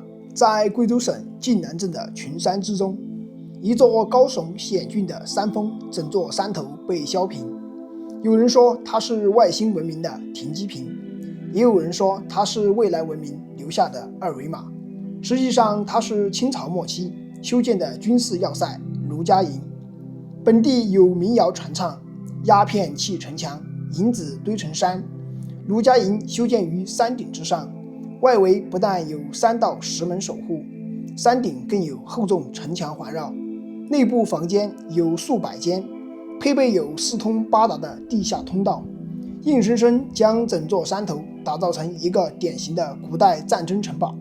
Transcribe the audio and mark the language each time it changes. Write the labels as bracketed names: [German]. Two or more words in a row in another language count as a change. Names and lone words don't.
[Chinese] 在貴州省晉南鎮的群山之中，一座高聳險峻的山峰，整座山頭被削平。有人說它是外星文明的停机坪，也有人說它是未來文明留下的二維碼。實際上，它是清朝末期修建的軍事要塞盧家營。本地有民謠傳唱：鴉片砌城牆，銀子堆成山。盧家營修建於山頂之上，外圍不但有3到10門守護，山頂更有厚重城牆環繞，內部房間有數百間，配備有4通8達的地下通道，硬生生將整座山頭打造成一個典型的古代戰爭城堡。